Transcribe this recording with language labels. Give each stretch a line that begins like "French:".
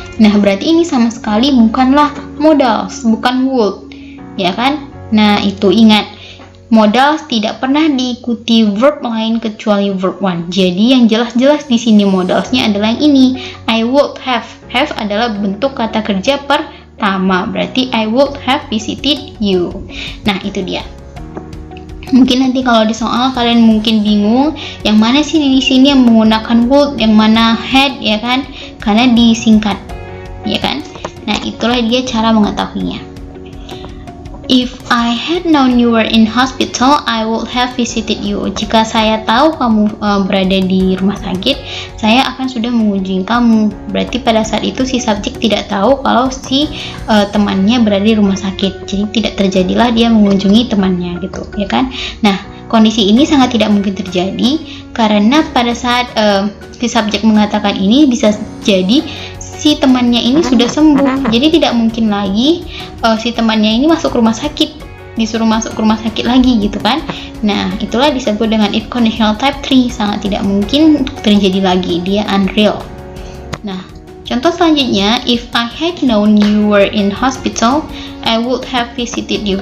Indonesian: Nah, berarti ini sama sekali bukanlah modals, bukan would, ya kan? Nah, itu ingat. Modals tidak pernah diikuti verb lain kecuali verb one. Jadi yang jelas-jelas di sini modalsnya adalah yang ini.
English: I would have.
Indonesian: Have adalah bentuk kata kerja pertama. Berarti
English: I would have visited you.
Indonesian: Nah, itu dia. Mungkin nanti kalau di soal kalian mungkin bingung, yang mana sih di sini yang menggunakan would, yang mana had, ya kan? Karena disingkat, ya kan? Nah, itulah dia cara mengetahuinya.
English: If I had known you were in hospital, I would have visited you.
Indonesian: Jika saya tahu kamu berada di rumah sakit, saya akan sudah mengunjungi kamu. Berarti pada saat itu si subjek tidak tahu kalau si temannya berada di rumah sakit. Jadi tidak terjadilah dia mengunjungi temannya gitu, ya kan? Nah, kondisi ini sangat tidak mungkin terjadi karena pada saat si subjek mengatakan ini bisa jadi si temannya ini sudah sembuh, jadi tidak mungkin lagi si temannya ini masuk rumah sakit, disuruh masuk rumah sakit lagi gitu kan. Nah, itulah disebut dengan if conditional type 3, sangat tidak mungkin terjadi lagi, dia unreal. Nah, contoh selanjutnya,
English: if I had known you were in hospital, I would have visited you.